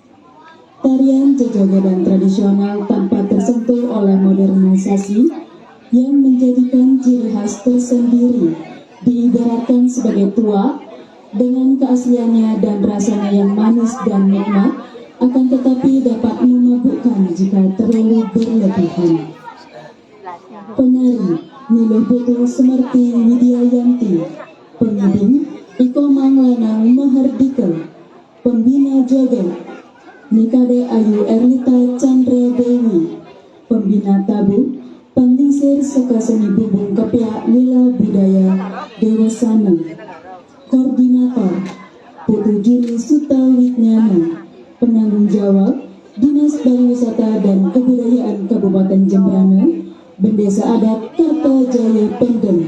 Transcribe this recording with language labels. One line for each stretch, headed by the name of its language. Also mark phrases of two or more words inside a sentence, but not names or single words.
Indonesian: Tarian joget-jogetan tradisional tanpa tersentuh oleh modernisasi yang menjadikan ciri khas tersendiri, diibaratkan sebagai tua dengan keasliannya dan rasanya yang manis dan nikmat, akan tetapi dapat memabukkan jika terlalu berlebihan. Penari Niluh Putu Semerti Widyayanti, pengiring Iko Manglanang Mahardika, pembina joget Nikade Ayu Erlita Chandra Dewi, pembina tabu Penglingsir Seka Seni Bumbung Kepiak Lila Budaya Dewasana, koordinator Putu Juli Sutawidnyana, penanggung jawab Dinas Pariwisata dan Kebudayaan Kabupaten Jembrana, Bendesa Adat Kertajaya Pendem.